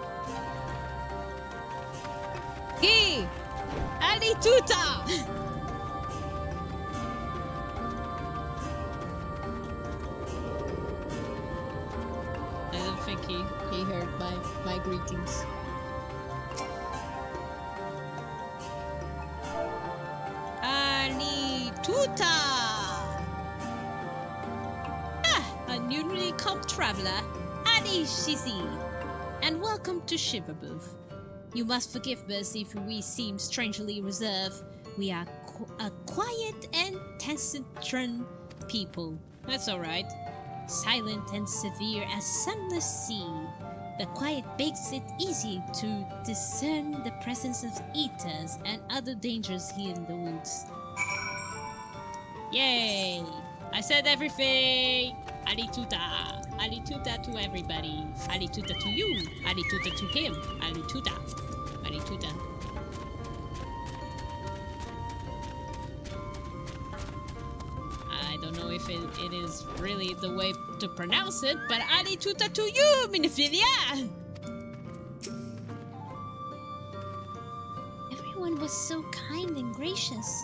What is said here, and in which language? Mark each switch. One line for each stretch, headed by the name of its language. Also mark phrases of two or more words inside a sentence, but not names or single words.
English: Hey! Ali Tuta! He heard my greetings. Ali Tuta! Ah, a newly come traveler, Adi Shizi, and welcome to Shivermouth. You must forgive us if we seem strangely reserved. We are a quiet and taciturn people. That's alright. Silent and severe as sunless sea. The quiet makes it easy to discern the presence of eaters and other dangers here in the woods. Yay! I said everything! Ali Tuta! Ali Tuta to everybody! Ali Tuta to you! Ali Tuta to him! Ali Tuta! Ali Tuta. I don't know if it is really the way to pronounce it, but Ali Tuta to you, Minophilia! Everyone was so kind and gracious.